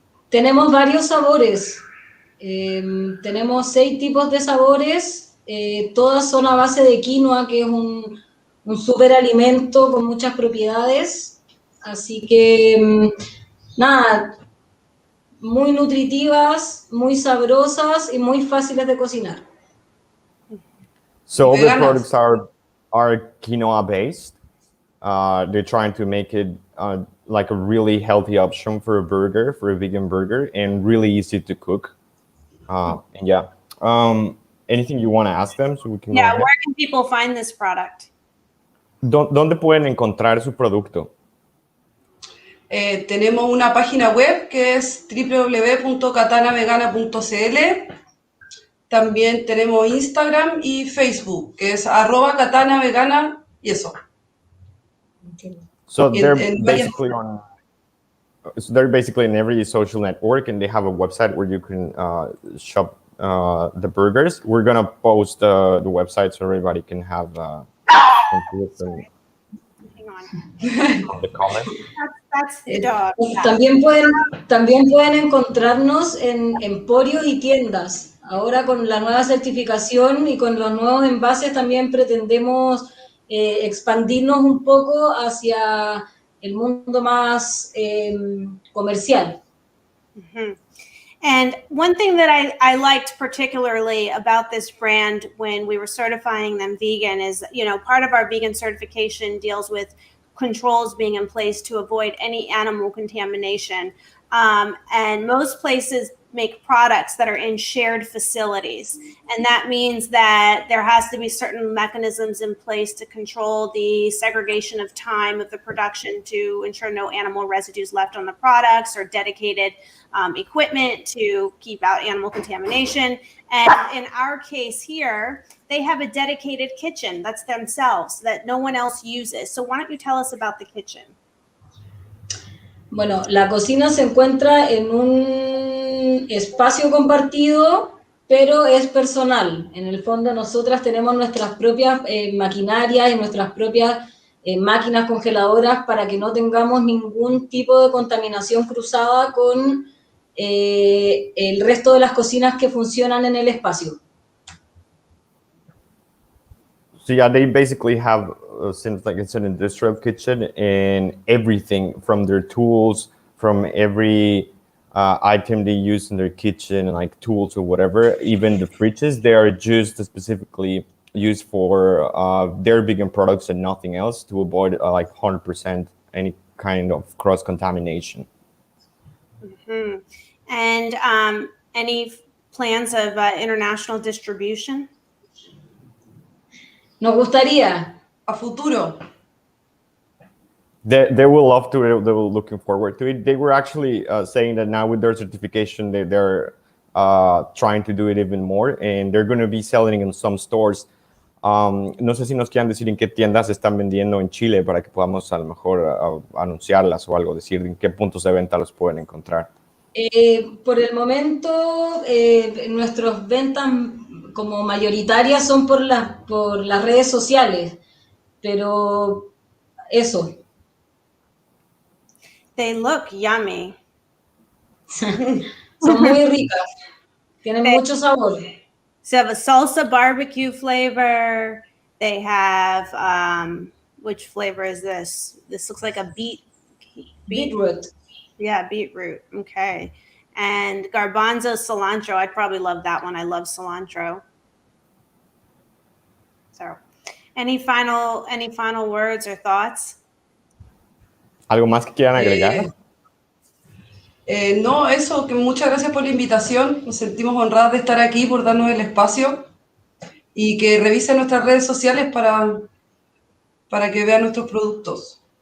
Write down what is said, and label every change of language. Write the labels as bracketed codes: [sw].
[es] Tenemos varios sabores. Tenemos 6 tipos de sabores. Todas son a base de quinoa, que es un súper alimento con muchas propiedades. Así que, nada, muy nutritivas, muy sabrosas y muy fáciles de cocinar. [en] So all the [es] Veganas. [en] products are quinoa based. They're trying to make it like a really healthy option for a burger, for a vegan burger, and really easy to cook. And yeah, anything you want to ask them so we can go Yeah, ahead? where can people find this product? [es] ¿Dónde pueden encontrar su producto? Tenemos una página web que es www.katanavegana.cl. También tenemos Instagram y Facebook, que es @katanavegana y eso. [en] So In- they're in- basically on. So they're basically in every social network, and they have a website where you can shop the burgers. We're gonna post the website so everybody can have Hang on. the comments. That's the dog. Yeah. [es] También pueden encontrarnos en emporios y tiendas. Ahora con la nueva certificación y con los nuevos envases también pretendemos expandirnos un poco hacia el mundo más comercial. Mhm. [en] And one thing that I liked particularly about this brand when we were certifying them vegan is, you know, part of our vegan certification deals with controls being in place to avoid any animal contamination. And most places make products that are in shared facilities. And that means that there has to be certain mechanisms in place to control the segregation of time of the production to ensure no animal residues left on the products, or dedicated equipment to keep out animal contamination. And in our case here, they have a dedicated kitchen that's themselves, that no one else uses. So why don't you tell us about the kitchen? [es] Bueno, la cocina se encuentra en un espacio compartido, pero es personal. En el fondo nosotras tenemos nuestras propias maquinarias y nuestras propias máquinas congeladoras para que no tengamos ningún tipo de contaminación cruzada con el resto de las cocinas que funcionan en el espacio. [en] So yeah, they basically have since like it's an industrial kitchen, and everything from their tools, from every item they use in their kitchen, like tools or whatever, even the fridges, they are just specifically used for their vegan products and nothing else, to avoid like 100% any kind of cross contamination. Mm-hmm. And any plans of international distribution? [es] Nos gustaría. A futuro. [en] They will love to. They were looking forward to it. They were actually saying that now with their certification, they're trying to do it even more, and they're going to be selling in some stores. [es] No sé si nos quieran decir en qué tiendas están vendiendo en Chile para que podamos a lo mejor anunciarlas o algo, decir en qué puntos de venta los pueden encontrar. Por el momento, nuestras ventas como mayoritarias son por las redes sociales, pero eso. [en] They look yummy. [es] Son muy ricas, tienen mucho sabor. [en] So they have a salsa barbecue flavor. They have, which flavor is this? This looks like a Beetroot. Yeah, beetroot. Okay. And garbanzo cilantro. I'd probably love that one. I love cilantro. So, any final words or thoughts? [es] ¿Algo más que quieran agregar? No, eso, que muchas gracias por la invitación. Nos sentimos honradas de estar aquí, por darnos el espacio, y que revisen nuestras redes sociales para que vean nuestros productos.